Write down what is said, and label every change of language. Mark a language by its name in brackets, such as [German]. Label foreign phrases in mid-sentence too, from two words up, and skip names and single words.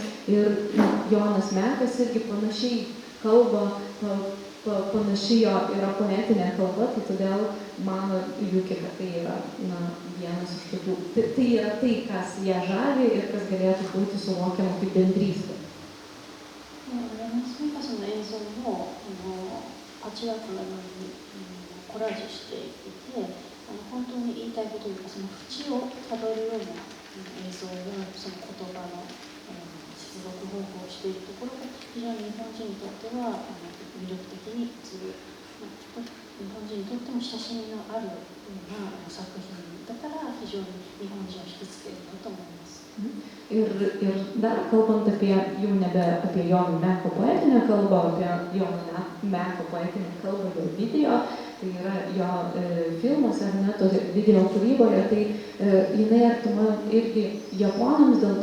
[Lithuanian] Ir Jonas Mekas irgi panašiai kalba, panašiai jo yra poetinė kalba, tai todėl mano Juki, kad tai yra vienas iš tokių, tai yra tai, kas ją žavi ir kas galėtų būti suvokiama kaip bendrystė. [Japanese] ヨナス・メカスの映像もパッチワークのようにコラージュしていて、本当に言いたいことというか、その縁をたどるような映像やその言葉の出力方法をしているところが非常に日本人にとっては魅力的に映る、日本人にとっても親しみのあるような作品だから非常に日本人を引きつけるんだと思います。 [Lithuanian] Ir dar kalbant jau nebe apie Jono Meko poetinę kalbą, apie Jono Meko poetinę kalbą jo video, tai yra jo filmuose, video kūryboje, tai jinai artima irgi japonams dėl